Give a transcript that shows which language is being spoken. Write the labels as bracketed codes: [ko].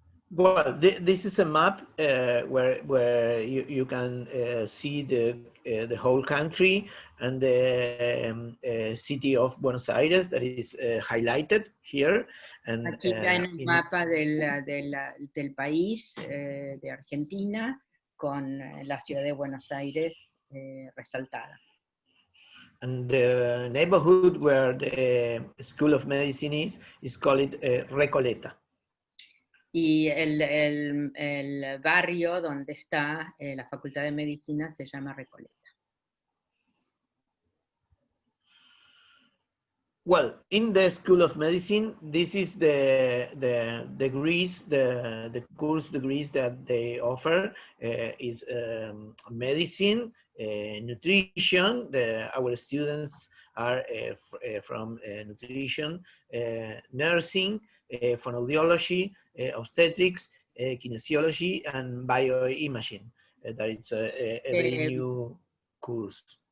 [en] Well, this is a map where you can see the whole country and the city of Buenos Aires that is highlighted here. And, [es] aquí ven el mapa del país de Argentina con la ciudad de Buenos Aires resaltada. [en] And the neighborhood where the School of Medicine is called Recoleta. [es] Y el barrio donde está la Facultad de Medicina se llama Recoleta. [en] Well, in the School of Medicine, this is the degrees, the course degrees that they offer is medicine, nutrition. Our students are from nutrition, nursing, phonoaudiology, obstetrics, kinesiology, and bioimaging. That is a very new course.